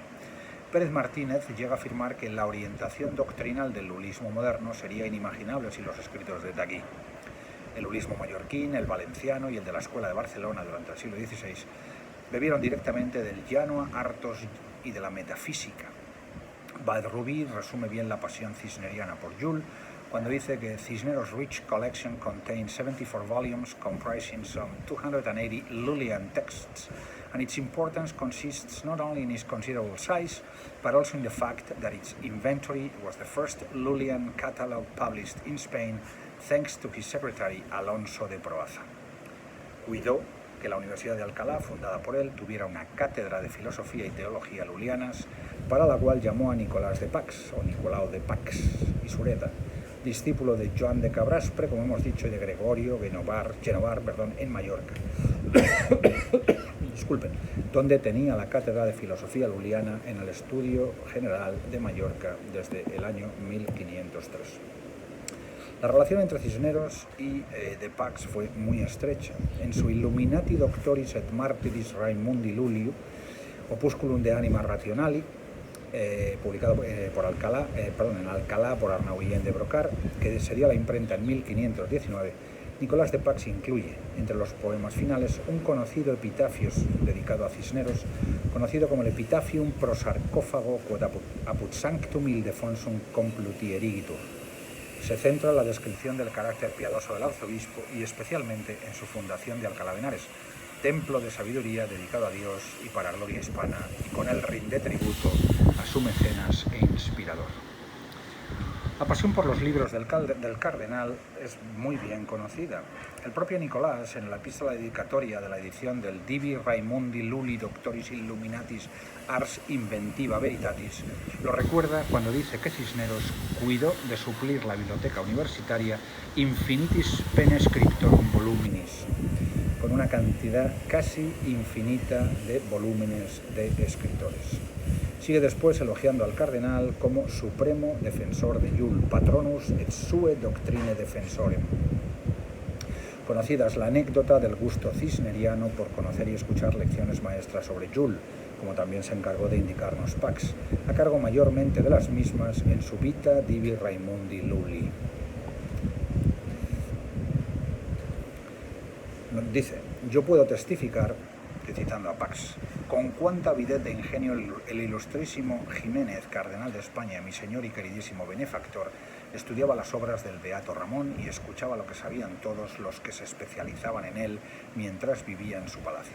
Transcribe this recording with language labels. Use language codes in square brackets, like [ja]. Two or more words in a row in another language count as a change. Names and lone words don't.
[es] Pérez Martínez llega a afirmar que la orientación doctrinal del lulismo moderno sería inimaginable sin los escritos de Daguí. El lulismo mallorquín, el valenciano y el de la Escuela de Barcelona durante el siglo XVI bebieron directamente del llano Artos y de la metafísica. Baez Rubí resume bien la pasión cisneriana por Llull cuando dice que [en] Cisneros' rich collection contains 74 volumes comprising some 280 Lullian texts, and its importance consists not only in its considerable size, but also in the fact that its inventory was the first Lullian catalogue published in Spain, thanks to his secretary Alonso de Proaza. [es] Cuidó que la Universidad de Alcalá, fundada por él, tuviera una cátedra de filosofía y teología lulianas, para la cual llamó a Nicolás de Pax, o Nicolau de Pax y Sureda, discípulo de Joan de Cabraspre, como hemos dicho, y de Gregorio Genovar, en Mallorca. Disculpen, donde tenía la cátedra de filosofía luliana en el Estudio General de Mallorca desde el año 1503. La relación entre Cisneros y de Pax fue muy estrecha. En su Illuminati Doctoris et Martyris Raimundi Luliu, Opusculum de Anima Rationali, publicado en Alcalá por Arnau Guillén de Brocar, que sería la imprenta en 1519, Nicolás de Pax incluye entre los poemas finales un conocido epitafio dedicado a Cisneros, conocido como el Epitafium pro sarcófago quod apud sanctum Ildefonsum compluti erigitur. Se centra en la descripción del carácter piadoso del arzobispo y especialmente en su fundación de Alcalá de Henares, templo de sabiduría dedicado a Dios y para gloria hispana, y con él rinde tributo a su mecenas e inspirador. La pasión por los libros del cardenal es muy bien conocida. El propio Nicolás, en la epístola dedicatoria de la edición del Divi Raimundi Luli Doctoris Illuminatis Ars Inventiva Veritatis, lo recuerda cuando dice que Cisneros cuidó de suplir la biblioteca universitaria [la] infinitis pene scriptorum voluminis, [es] con una cantidad casi infinita de volúmenes de escritores. Sigue después elogiando al cardenal como supremo defensor de Jul, [la] patronus et sue doctrine defensorem. [es] Conocida es la anécdota del gusto cisneriano por conocer y escuchar lecciones maestras sobre Jul, como también se encargó de indicarnos Pax, a cargo mayormente de las mismas en su Vita Divi Raimundi Luli. Dice: yo puedo testificar, citando a Pax, con cuánta avidez de ingenio el ilustrísimo Jiménez, cardenal de España, mi señor y queridísimo benefactor, estudiaba las obras del beato Ramón y escuchaba lo que sabían todos los que se especializaban en él mientras vivía en su palacio.